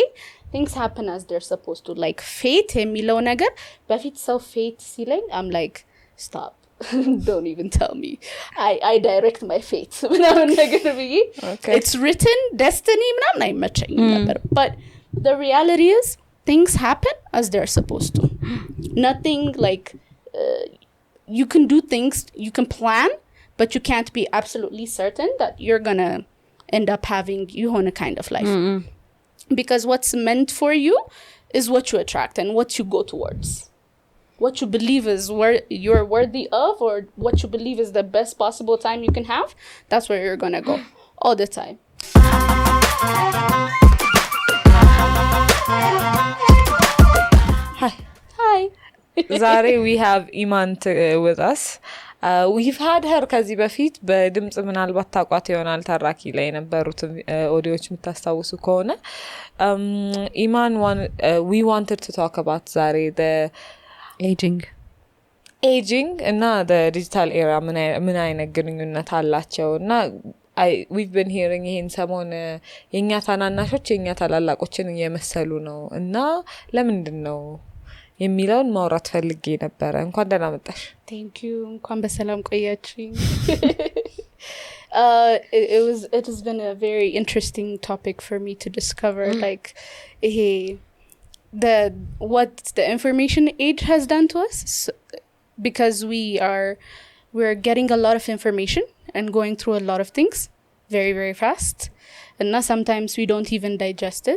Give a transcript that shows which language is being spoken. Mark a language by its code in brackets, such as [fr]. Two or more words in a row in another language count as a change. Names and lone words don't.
[en] Things happen as they're supposed to. Like fate [am] የሚለው ነገር በፊት ሰው [en] fate ሲለኝ I'm like stop. Don't even tell me. I direct my fate. Okay. It's written destiny [am] ምናምን አይመቸኝም ነበር. [en] But the reality is things happen as they're supposed to. Nothing like you can do things, you can plan, but you can't be absolutely certain that you're gonna end up having your own kind of life. Because what's meant for you is what you attract and what you go towards. What you believe is where you're worthy of, or what you believe is the best possible time you can have, that's where you're gonna go all the time. Hi. Zari, we have Iman with us. We've had her [am] ከዚህ በፊት በድምጽ ምናልባት ታቋት ይሆናል ተራኪ ላይ የነበሩት ኦዲዮች የምታስታውሱ ከሆነ [en] Iman we wanted to talk about Zari the aging [am] እና [en] the digital era [am] ምን አይነት ግንኙነት አላቸው እና [en] we've been hearing [am] ይሄን ሰሞን የኛ ታናናሾች የኛ ታላላቆችን እየመሰሉ ነው እና ለምንድን ነው የሚለውን ማውራት ፈልጌ ነበር። እንኳን ደህና መጣሽ። [en] Thank you. [am] እንኳን በሰላም ቆያችኝ። [en] It has been a very interesting topic for me to discover like what the information age has done to us because we're getting a lot of information and going through a lot of things very very fast and now sometimes we don't even digest it.